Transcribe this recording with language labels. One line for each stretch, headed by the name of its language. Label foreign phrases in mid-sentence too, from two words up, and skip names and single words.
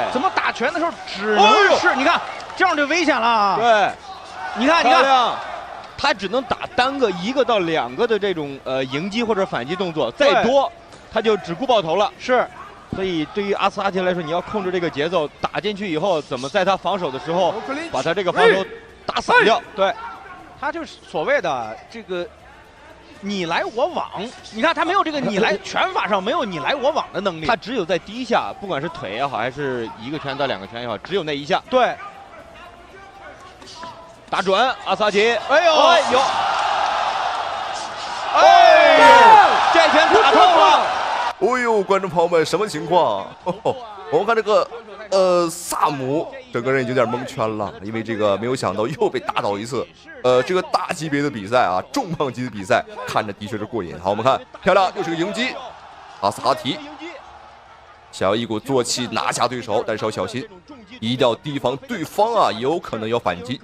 Chinese: 怎麼打拳的時候只能是，你看這樣就危險了。對。你看，他只能打單個1個到2個的這種迎擊或者反擊動作，再多他就只顧爆頭了。是，所以對於阿斯哈提來說，你要控制這個節奏，打進去以後怎麼在他防守的時候把他這個防守打散掉。對，他就是所謂的這個你來我往。你看他沒有這個你來拳法上沒有你來我往的能力，他只有在第一下，不管是腿也好，還是1個拳到2個拳也好，只有那一下。對。打準，阿斯哈提，哎呦，这拳打透了。哎呦，觀眾朋友們，什麼情況？我們看這個薩姆整個人已經有點蒙圈了，因為這個沒有想到又被打倒一次。這個大級別的比賽啊，重磅級的比賽，看着的確是過癮。好，我們看，漂亮，又是個迎擊，阿斯哈提想要一鼓作氣拿下對手，但是要小心，一定要提防對方啊，也有可能要反擊。